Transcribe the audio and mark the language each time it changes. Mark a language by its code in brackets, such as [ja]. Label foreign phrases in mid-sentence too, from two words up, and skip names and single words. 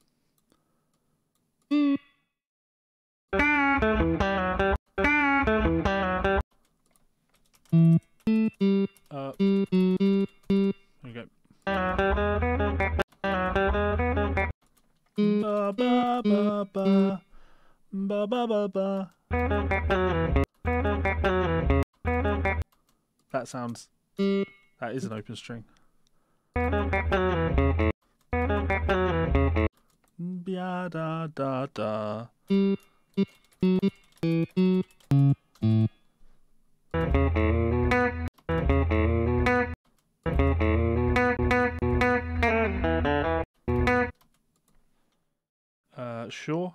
[en] There we go. Ba ba ba ba ba ba ba ba. That sounds. That is an open string. Ba da da da. Sure.